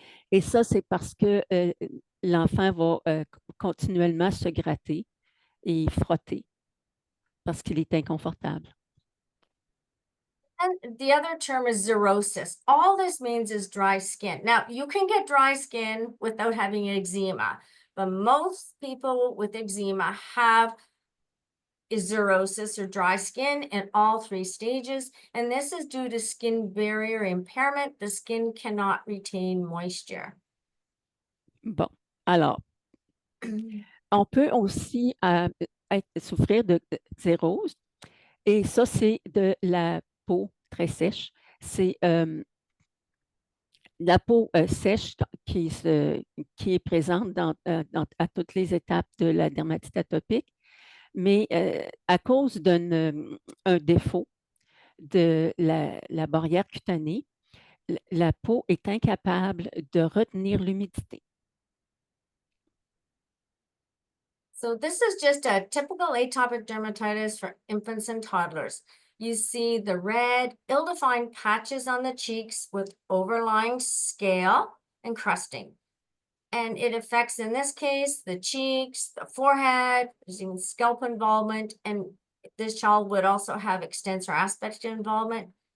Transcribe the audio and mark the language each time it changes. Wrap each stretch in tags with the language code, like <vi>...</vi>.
<fr>Et ça, c'est parce que l'enfant va continuellement se gratter et frotter parce qu'il est inconfortable.</fr> <en>And the other term is xerosis. All this means is dry skin. Now, you can get dry skin without having eczema, but most people with eczema have xerosis or dry in all 3 stages. And this is due to skin barrier impairment. The skin cannot retain moisture.</en> <fr>Bon, alors, on peut aussi souffrir de xérose. Et ça, c'est de la peau très sèche. C'est la peau sèche qui est présente à toutes les étapes de la dermatite atopique, mais à cause d'un défaut de la barrière cutanée, la peau est incapable de retenir l'humidité.</fr> <en>So this is just a typical atopic dermatitis for infants and toddlers. You see the red, ill-defined patches on the cheeks with overlying scale and crusting. And it affects, in this case, the cheeks, the forehead, there's even scalp involvement, and this child would also have extensor aspect involvement.</en>